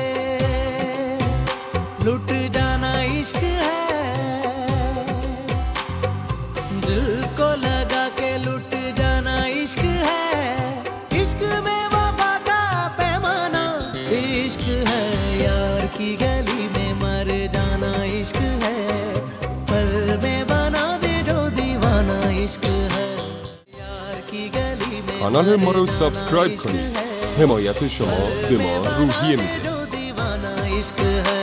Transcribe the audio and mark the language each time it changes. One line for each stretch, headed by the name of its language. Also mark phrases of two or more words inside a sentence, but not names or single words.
Hindi: लुट जाना इश्क है, दिल को लगा के लुट जाना इश्क है, इश्क में वफा का पैमाना इश्क है, यार की गली में मर जाना इश्क है, पल में बना दे जो दीवाना इश्क है.
Persian: کانال ما رو سابسکرایب کنید. حمایت شما به ما روحیه میده.